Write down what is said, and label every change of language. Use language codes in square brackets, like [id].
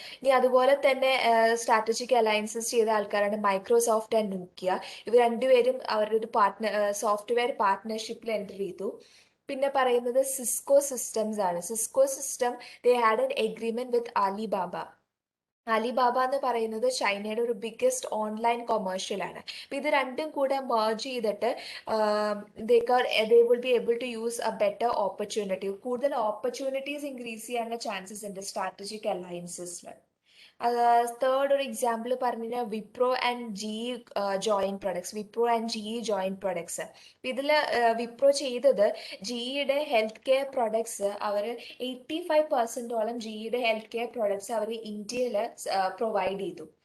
[ml] ഇനി അതുപോലെ തന്നെ സ്ട്രാറ്റജിക് അലയൻസസ് ചെയ്ത ആൾക്കാരാണ് മൈക്രോസോഫ്റ്റ് ആൻഡ് നോക്കിയ. ഇവർ രണ്ടുപേരും അവരുടെ ഒരു സോഫ്റ്റ്വെയർ പാർട്ട്ണർഷിപ്പിൽ എൻ്റർ ചെയ്തു. പിന്നെ പറയുന്നത് സിസ്കോ സിസ്റ്റംസ് ആണ്. Cisco system [en] they had an agreement with [ml] Alibaba. Alibaba എന്ന് പറയുന്നത് ചൈനയുടെ ഒരു ബിഗ്ഗസ്റ്റ് ഓൺലൈൻ കൊമേഴ്ഷ്യൽ ആണ്. അപ്പൊ ഇത് രണ്ടും കൂടെ merge ചെയ്തിട്ട് [en] they will be able to use a better opportunity. [ml] കൂടുതൽ ഓപ്പർച്യൂണിറ്റീസ് ഇൻക്രീസ് ചെയ്യാനുള്ള ചാൻസസ് ഉണ്ട് സ്ട്രാറ്റജിക് അലയൻസസിൽ. തേർഡ് ഒരു എക്സാമ്പിൾ പറഞ്ഞ Wipro and G joint products. Wipro and G joint products. ഇതിൽ വിപ്രോ ചെയ്തത് ജിയുടെ ഹെൽത്ത് കെയർ പ്രൊഡക്ട്സ് അവർ 85% ജിയുടെ ഹെൽത്ത് കെയർ പ്രൊഡക്ട്സ് അവർ ഇന്ത്യയിൽ പ്രൊവൈഡ് ചെയ്തു.